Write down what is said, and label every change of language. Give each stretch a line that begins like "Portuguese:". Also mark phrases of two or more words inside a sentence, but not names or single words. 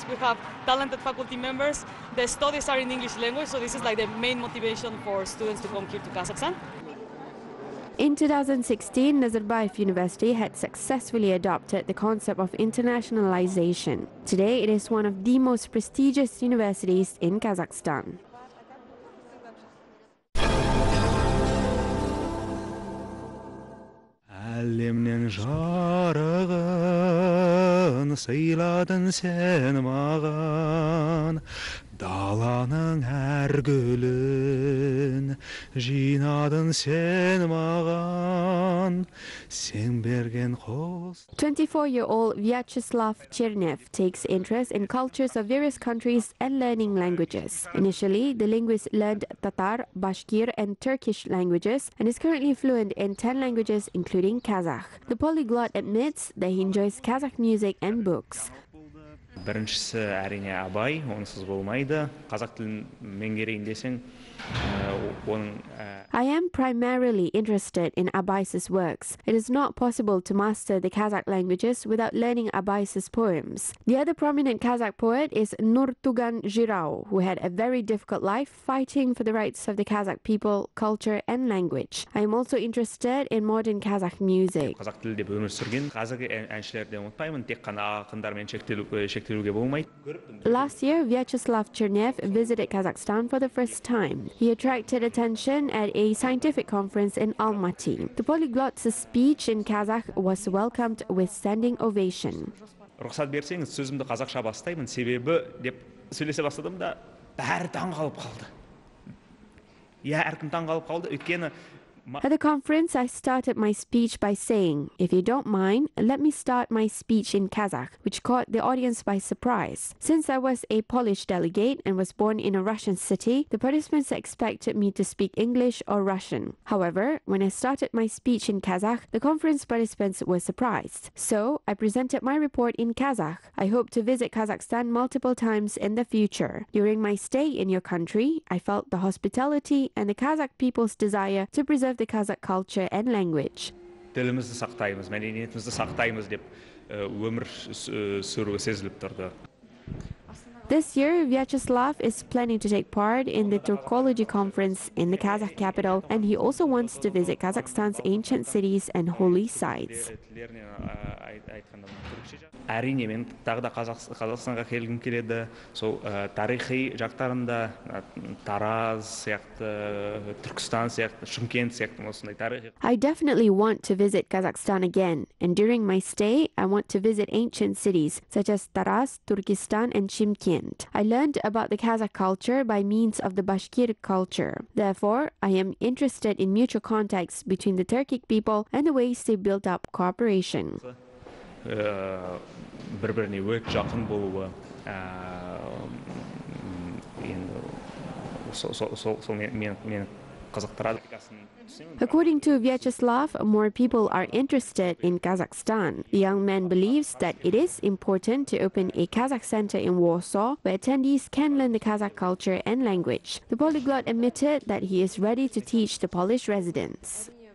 English: We have talented faculty members. The studies are in English language, so this is like the main motivation for students to come here to Kazakhstan. In 2016, Nazarbayev University had successfully adopted the concept of internationalization. Today, it is one of the most prestigious universities in Kazakhstan.
Kazakh: Әлемнен жарығын сыйладың сен маған, даланың әр гүлін жинадың сен маған, сен берген қос.
English: 24-year-old Vyacheslav Chernev takes interest in cultures of various countries and learning languages. Initially, the linguist learned Tatar, Bashkir, and Turkish languages and is currently fluent in 10 languages, including Kazakh. The polyglot admits that he enjoys Kazakh music and books.
Kazakh: Біріншісі әрине абай, онсыз болмайды. Қазақ тілін меңгерейін десең, оның
English: I am primarily interested in Abais's works. It is not possible to master the Kazakh languages without learning Abais's poems. The other prominent Kazakh poet is Nurtugan Jirau, who had a very difficult life fighting for the rights of the Kazakh people, culture, and language. I am also interested in modern Kazakh music.
Kazakh: қазақ тілінде өмір сүрген қазақ әншілерді ұмытпаймын, тек қана ақындармен шектелуге болмайды.
English: Last year, Vyacheslav Chernev visited Kazakhstan for the first time. He attracted attention at a scientific conference in Almaty. The polyglot's speech in Kazakh was welcomed with standing ovation.
Kazakh: Рұқсат берсеңіз, сөзімді қазақша бастаймын, себебі деп сөйлесе бастадым да, бәрі таңғалып қалды. Иә, әркім таңғалып қалды, өйткені
English: At the conference, I started my speech by saying, if you don't mind, let me start my speech in Kazakh, which caught the audience by surprise. Since I was a Polish delegate and was born in a Russian city, the participants expected me to speak English or Russian. However, when I started my speech in Kazakh, the conference participants were surprised. So, I presented my report in Kazakh. I hope to visit Kazakhstan multiple times in the future. During my stay in your country, I felt the hospitality and the Kazakh people's desire to preserve the Kazakh culture and language.
Kazakh: тілімізді сақтаймыз, мәдениетімізді сақтаймыз деп өмір сүруі сезіліп тұрды.
English: This year, Vyacheslav is planning to take part in the Turkology conference in the Kazakh capital, and he also wants to visit Kazakhstan's ancient cities and holy sites.
Kazakh: Әрине, мен тағы да Қазақстанға келгім келеді. Сол тарихи жақтарында Тараз сияқты, Түркістан сияқты, Шымкент сияқты осындай тарихи.
English: I definitely want to visit Kazakhstan again, and during my stay, I want to visit ancient cities such as Taraz, Turkestan, and Shymkent. I learned about the Kazakh culture by means of the Bashkir culture. Therefore, I am interested in mutual contacts between the Turkic people and the ways they built up cooperation.
Kazakh: Бір-біріне өте жақын болуы, сол мен қызықтырады.
English: According to Vyacheslav, more people are interested in Kazakhstan. The young man believes that it is important to open a Kazakh center in Warsaw where attendees can learn the Kazakh culture and language. The polyglot admitted that he is ready to teach the Polish residents.